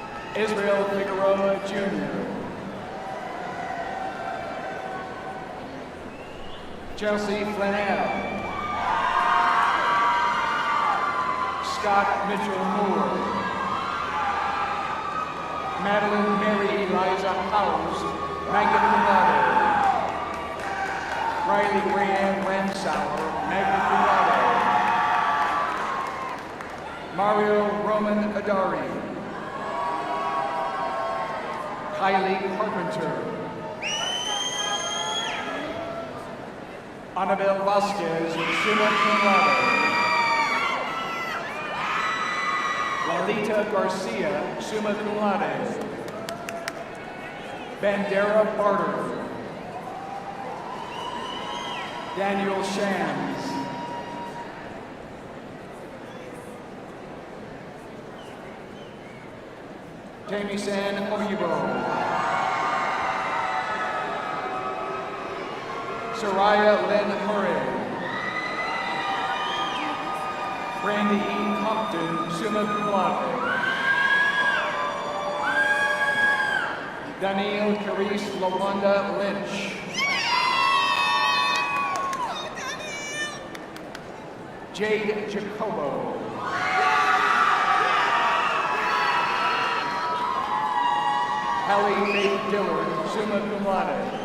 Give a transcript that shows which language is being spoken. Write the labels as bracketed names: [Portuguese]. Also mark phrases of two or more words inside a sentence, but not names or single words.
[English] Israel Figueroa Jr., Chelsea Flannel, Scott Mitchell Moore, Madeline Mary Eliza Howes, [Latin] magna cum laude. [English] Riley Rayanne Ramsauer, [Latin] magna cum laude. [English] Mario Roman Adari, Kylie Carpenter, Annabelle Vasquez, [Latin] summa cum laude. [English] Lalita Garcia, [Latin] summa cum laude. [English] Bandera Barter, Daniel Shams, Jamie San Oyibo, Soraya Lynn Murray, Brandy E. Compton, [Latin] summa cum laude. [English] Danielle Carice Lawanda Lynch, Jade Jacobo, Hallie Faith Dillard, [Latin] summa cum laude.